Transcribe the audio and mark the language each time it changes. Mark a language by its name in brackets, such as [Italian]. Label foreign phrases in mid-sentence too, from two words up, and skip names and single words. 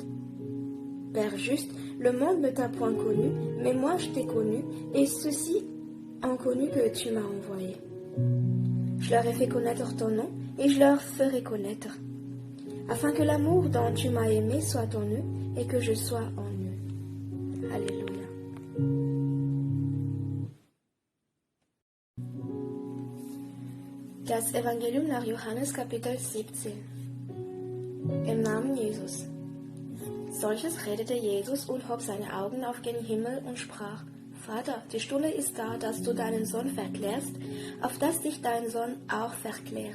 [French] Père juste, le monde ne t'a point connu, mais moi je t'ai connu, et ceux-ci ont connu que tu m'as envoyé. Je leur ai fait connaître ton nom, et je leur ferai connaître, afin que l'amour dont tu m'as aimé soit en eux, et que je sois en eux. Alléluia. [German] Das Evangelium nach Johannes Kapitel 17. Im Namen Jesus. Solches redete Jesus und hob seine Augen auf den Himmel und sprach: Vater, die Stunde ist da, dass du deinen Sohn verklärst, auf dass dich dein Sohn auch verkläre.